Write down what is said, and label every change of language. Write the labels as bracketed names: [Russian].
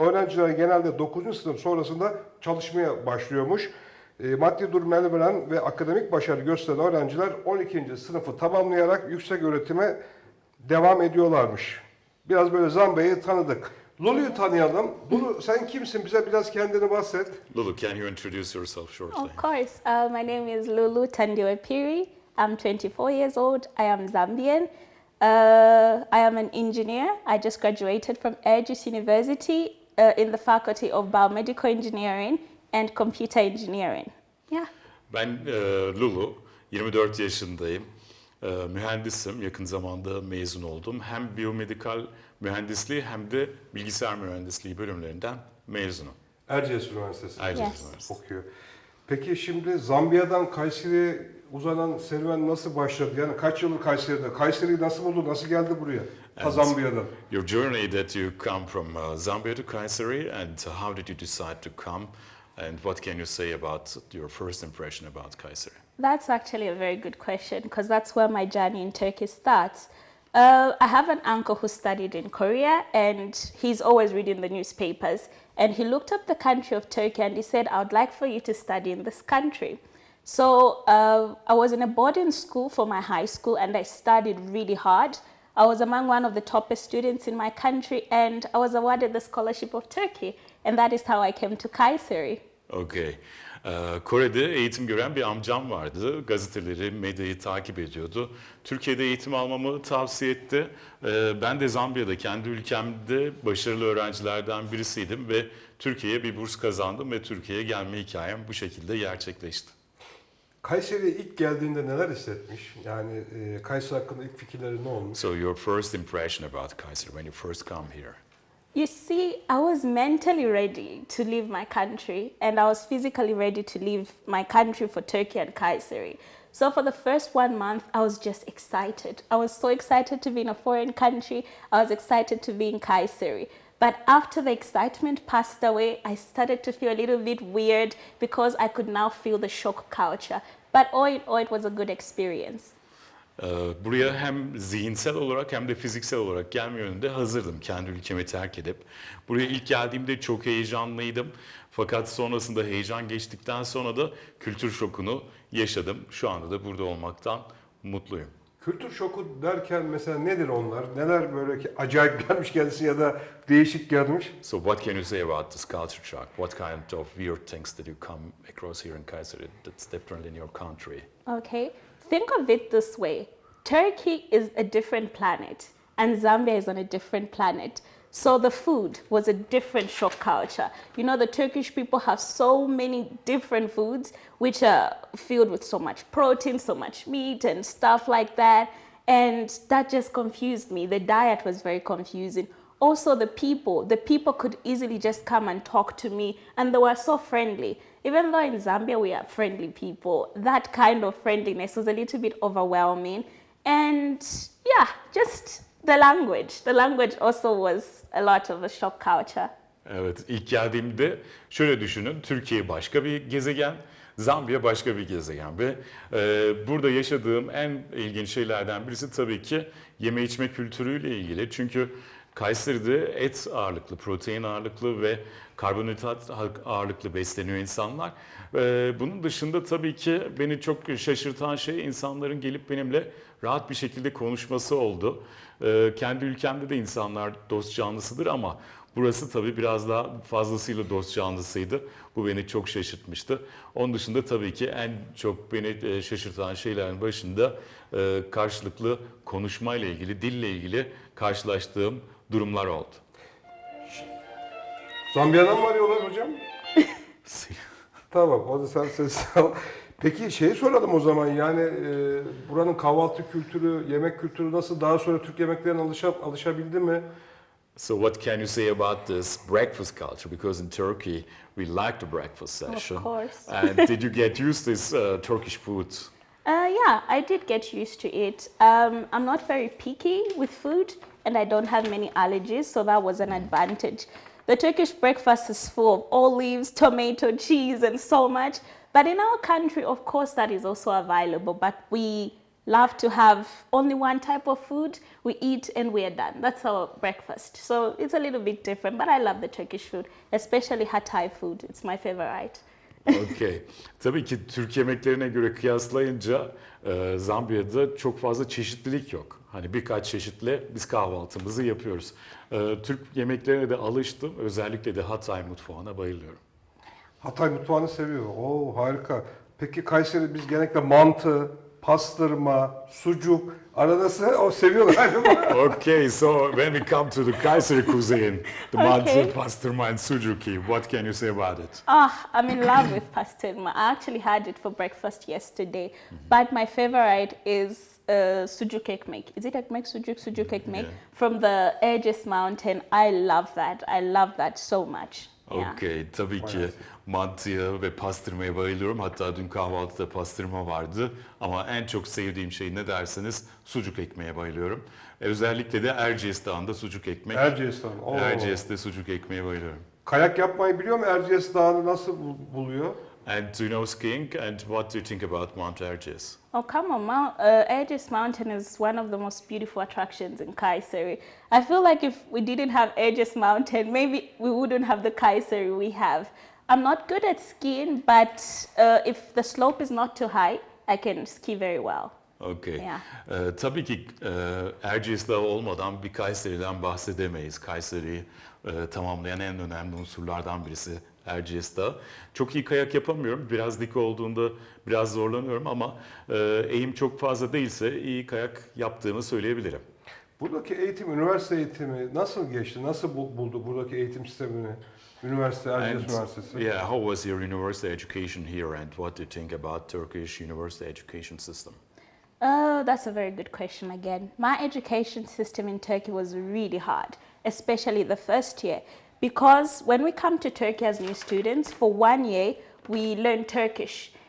[Turkish] Öğrenciler genelde 9. sınıf sonrasında çalışmaya başlıyormuş. Maddi durum el veren ve akademik başarı gösteren öğrenciler 12. sınıfı tamamlayarak yüksek öğretime devam ediyorlarmış. Biraz böyle Zambiya'yı tanıdık. Lulu'yu tanıyalım. Lulu sen kimsin? Bize biraz kendini bahset. [English] Lulu, can you introduce yourself shortly? Of course. My name is Lulu Tandiwe-Piri. I'm 24 years old. I am Zambian. I am an engineer. I just graduated from Erciyes University in the Faculty of Biomedical Engineering and Computer Engineering. Yeah. [Turkish] Ben Lulu, 24 yaşındayım. Mühendisim, yakın zamanda mezun oldum. Hem biyomedikal mühendisliği hem de bilgisayar mühendisliği bölümlerinden mezunum. Erciyes Üniversitesi. Erciyes Üniversitesi. Okuyor. Peki şimdi Zambiya'dan Kayseri'ye uzanan serüven nasıl başladı? Yani kaç yıldır Kayseri'de? Kayseri'yi nasıl buldu? Nasıl geldi buraya? Ta Zambiya'dan. [English] Your journey that you come from Zambia to Kayseri, and how did you decide to come? And what can you say about your first impression about Kayseri? That's actually a very good question because that's where my journey in Turkey starts. I have an uncle who studied in Korea and he's always reading the newspapers. And he looked up the country of Turkey and he said, I would like for you to study in this country. So I was in a boarding school for my high school and I studied really hard. I was among one of the toppest students in my country and I was awarded the scholarship of Turkey. And that is how I came to Kayseri. Okay. [Turkish] Kore'de eğitim gören bir amcam vardı. Gazeteleri, medyayı takip ediyordu. Türkiye'de eğitim almamı tavsiye etti. Ben de Zambiya'da, kendi ülkemde başarılı öğrencilerden birisiydim ve Türkiye'ye bir burs kazandım ve Türkiye'ye gelme hikayem bu şekilde gerçekleşti. Kayseri'ye ilk geldiğinde neler hissetmiş? Yani Kayseri hakkında ilk fikirleri ne olmuş? [English] So your first impression about Kayseri when you first come here? You see, I was mentally ready to leave my country and I was physically ready to leave my country for Turkey and Kayseri. So for the first 1 month, I was just excited. I was so excited to be in a foreign country. I was excited to be in Kayseri. But after the excitement passed away, I started to feel a little bit weird because I could now feel the shock culture. But all in all, it was a good experience. [Turkish] Buraya hem zihinsel olarak hem de fiziksel olarak gelme yönünde hazırdım kendi ülkemi terk edip. Buraya ilk geldiğimde çok heyecanlıydım. Fakat sonrasında heyecan geçtikten sonra da kültür şokunu yaşadım. Şu anda da burada olmaktan mutluyum. Kültür şoku derken mesela nedir onlar? Neler böyle ki acayip gelmiş kendisi ya da değişik gelmiş? [English] So what can you say about this culture shock? What kind of weird things did you come across here in Kayseri that's different in your country? Okay, think of it this way. Turkey is a different planet and Zambia is on a different planet. So the food was a different shock culture. You know, the Turkish people have so many different foods which are filled with so much protein, so much meat and stuff like that. And that just confused me. The diet was very confusing. Also the people could easily just come and talk to me and they were so friendly. Even though in Zambia we are friendly people, that kind of friendliness was a little bit overwhelming. And yeah, just the language also was a lot of a shock culture. [Turkish] Evet, ilk geldiğimde şöyle düşünün, Türkiye başka bir gezegen, Zambiya başka bir gezegen ve burada yaşadığım en ilginç şeylerden birisi tabii ki yeme içme kültürüyle ilgili. Çünkü Kayseri'de et ağırlıklı, protein ağırlıklı ve karbonhidrat ağırlıklı besleniyor insanlar. Bunun dışında tabii ki beni çok şaşırtan şey insanların gelip benimle rahat bir şekilde konuşması oldu. Kendi ülkemde de insanlar dost canlısıdır ama burası tabii biraz daha fazlasıyla dost canlısıydı. Bu beni çok şaşırtmıştı. Onun dışında tabii ki en çok beni şaşırtan şeylerin başında karşılıklı konuşmayla ilgili, dille ilgili karşılaştığım durumlar oldu. Zambiya'dan mı arıyorlar hocam? Tamam, o da sen ses al. Peki şeyi soralım o zaman yani buranın kahvaltı kültürü, yemek kültürü nasıl? Daha sonra Türk yemeklerine alışabildi mi? [English] So what can you say about this breakfast culture? Because in Turkey we like the breakfast session. Of course. And did you get used to this Turkish food? Yeah, I did get used to it. I'm not very picky with food and I don't have many allergies, so that was an advantage. The Turkish breakfast is full of olives, tomato, cheese, and so much. But in our country, of course, that is also available. But we love to have only one type of food. We eat and we are done. That's our breakfast. So it's a little bit different, but I love the Turkish food, especially Hatay food. It's my favorite. Okay. [Turkish] Tabii ki Türk yemeklerine göre kıyaslayınca Zambiya'da çok fazla çeşitlilik yok. Hani birkaç çeşitle biz kahvaltımızı yapıyoruz. Türk yemeklerine de alıştım. Özellikle de Hatay mutfağına bayılıyorum. Hatay mutfağını seviyor. Oo harika. Peki Kayseri biz genellikle mantı, pastırma, sucuk aradası o seviyorlar galiba. [English] Okay, so when we come to the Kayseri cuisine, the Okay. mantı, pastırma and sucuki, what can you say about it? I'm in love with pastırma. I actually had it for breakfast yesterday. But my favorite is sucuk ekmek. Is it ekmek sucuk? Sucuk ekmek Yeah. from the Erciyes Mountain. I love that. I love that so much. Yeah. [Turkish] Okay, tabii ki mantıya ve pastırmaya bayılıyorum. Hatta dün kahvaltıda pastırma vardı. Ama en çok sevdiğim şey ne derseniz sucuk ekmeğe bayılıyorum. Özellikle de Erciyes Dağı'nda sucuk ekmek. Erciyes'ten. Oo. Erciyes'te sucuk ekmeğe bayılıyorum. Kayak yapmayı biliyor mu? Erciyes Dağı'nı nasıl buluyor? [English] And do you know skiing? And what do you think about Mount Erciyes? Oh, come on. Erciyes Mountain is one of the most beautiful attractions in Kayseri. I feel like if we didn't have Erciyes Mountain, maybe we wouldn't have the Kayseri we have. I'm not good at skiing, but if the slope is not too high, I can ski very well. Okay. Yeah. [Turkish] Tabii ki Erciyes Dağı olmadan bir Kayseri'den bahsedemeyiz. Kayseri'yi tamamlayan en önemli unsurlardan birisi Erciyes Dağı. Çok iyi kayak yapamıyorum. Biraz dik olduğunda biraz zorlanıyorum ama eğim çok fazla değilse iyi kayak yaptığımı söyleyebilirim. Buradaki eğitim, üniversite eğitimi nasıl geçti? Nasıl buldu buradaki eğitim sistemini? Üniversite, Erciyes Üniversitesi. [English] Yeah, how was your university education here and what do you think about Turkish university education system? Oh, that's a very good question again. My education system in Turkey was really hard, especially the first year. Because when we come to Turkey as new students, for 1 year, we learn Turkish.